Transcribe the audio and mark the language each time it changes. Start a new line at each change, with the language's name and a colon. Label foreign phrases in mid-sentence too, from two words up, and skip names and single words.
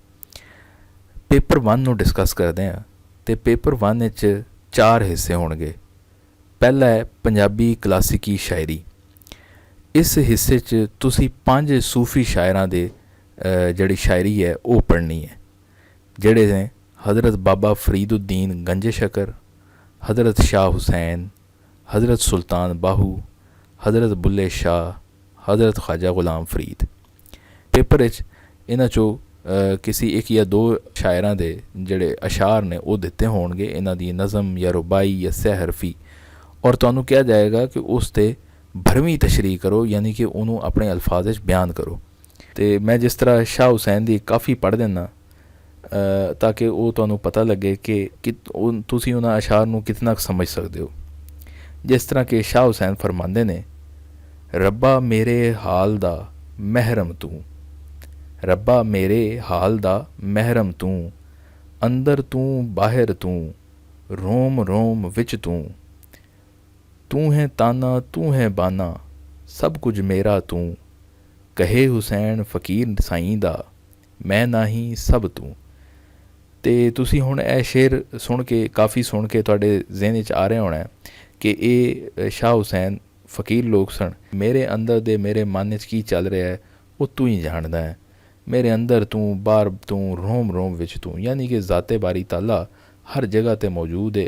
Punjabi: ਪੇਪਰ 1 ਨੂੰ ਡਿਸਕਸ ਕਰਦੇ ਹਾਂ ਅਤੇ ਪੇਪਰ 1 ਵਿੱਚ 4 ਹਿੱਸੇ ਹੋਣਗੇ। ਪਹਿਲਾ ਹੈ ਪੰਜਾਬੀ ਕਲਾਸਿਕੀ ਸ਼ਾਇਰੀ। ਇਸ ਹਿੱਸੇ 'ਚ ਤੁਸੀਂ 5 ਸੂਫੀ ਸ਼ਾਇਰਾਂ ਦੇ ਜਿਹੜੀ ਸ਼ਾਇਰੀ ਹੈ ਉਹ ਪੜ੍ਹਨੀ ਹੈ, ਜਿਹੜੇ ਨੇ حضرت بابا فرید الدین گنج شکر، حضرت شاہ حسین، حضرت سلطان باہو، حضرت بلے شاہ، حضرت خواجہ غلام فرید۔ پیپر انہاں چوں کسی ایک یا 2 شاعراں دے جڑے اشعار نے وہ دتے ہون گے، انہاں دی نظم یا ربائی یا سہ حرفی، اور تانوں کہا جائے گا کہ اس تے بھرویں تشریح کرو، یعنی کہ انہوں اپنے الفاظ وچ بیان کرو۔ تے میں جس طرح شاہ حسین دی کافی پڑھ دینا تاکہ وہ تمہیں پتہ لگے کہ تسی انہاں اشعار نو کتنا سمجھ سکتے ہو۔ جس طرح کہ شاہ حسین فرماندے نے، ربا میرے حال دا محرم تو، ربا میرے حال دا محرم تو، اندر تو باہر تو، روم روم وچ تو ہے تانا تو ہے بانا، سب کچھ میرا تو، کہے حسین فقیر سائیں دا، میں نہیں سب تو۔ ਤੇ ਤੁਸੀਂ ਹੁਣ ਇਹ ਸ਼ੇਰ ਸੁਣ ਕੇ ਕਾਫੀ ਸੁਣ ਕੇ ਤੁਹਾਡੇ ਜ਼ਿਹਨ ਵਿੱਚ ਆ ਰਿਹਾ ਹੋਣਾ ਕਿ ਇਹ ਸ਼ਾਹ ਹੁਸੈਨ ਫਕੀਰ ਲੋਕ ਸਨ। ਮੇਰੇ ਅੰਦਰ ਦੇ ਮੇਰੇ ਮਨ ਵਿੱਚ ਕੀ ਚੱਲ ਰਿਹਾ ਹੈ ਉਹ ਤੂੰ ਹੀ ਜਾਣਦਾ ਹੈ। ਮੇਰੇ ਅੰਦਰ ਤੂੰ, ਬਾਹਰ ਤੂੰ, ਰੋਮ ਰੋਮ ਵਿੱਚ ਤੂੰ, ਯਾਨੀ ਕਿ ਜ਼ਾਤੇ ਬਾਰੀ ਤਾਲਾ ਹਰ ਜਗ੍ਹਾ 'ਤੇ ਮੌਜੂਦ ਹੈ।